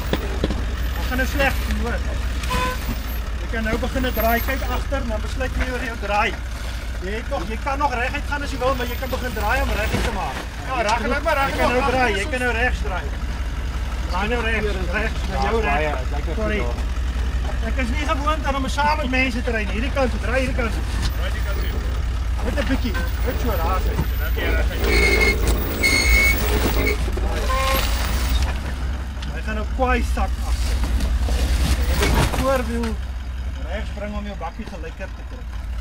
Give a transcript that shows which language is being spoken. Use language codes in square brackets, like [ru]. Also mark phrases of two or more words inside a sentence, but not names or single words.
[nl] We gaan het slecht doen hoor. Je kan nu beginnen draaien, kijk achter, dan besluit je weer je draai. Je kan nog recht gaan als je wil, maar je kan beginnen draaien om recht te maken. Ja, raak maar raak. Je kan nu draaien, je kan nu rechts draaien. Draai nou rechts, naar jou rechts. Sorry. [af] Ek is nie gewoond aan om saam met mense te ry nie. Hierdie kant, draai hierdie kant. Draai die kant toe. Net 'n bietjie. Net so daar sê. Hy gaan nou kwaai sak af. Jy moet die voorwiel regs bring om jou bakkie gelyker te kry.